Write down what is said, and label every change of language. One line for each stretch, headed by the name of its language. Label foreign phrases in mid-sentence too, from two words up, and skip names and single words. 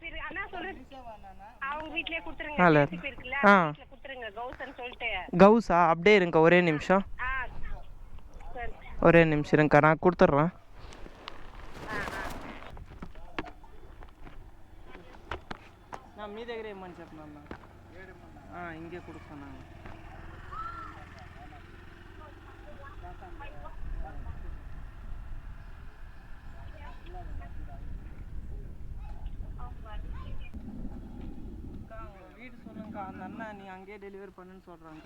Tamil: அண்ணா சொல்லு, அவங்க வீட்லயே கொடுத்துருங்க. ஜேசிபி இருக்குல்ல, வீட்டில் கொடுத்துருங்க கௌஸ்ன்னு சொல்லிட்டு. கௌஸா? அப்படியே இருங்கக்கா, ஒரே நிமிஷம், சரி. ஒரே நிமிஷம் இருங்கக்கா, நான் கொடுத்துட்றேன். நான்
Telugu: మీ దగ్గర ఏమని చెప్పినా ఇంకే
Tamil: கொடுக்கணும். வீடு சொல்லுங்கக்கா, அந்த அண்ணா நீ அங்கேயே டெலிவரி பண்ணுன்னு சொல்கிறாங்கக்கா.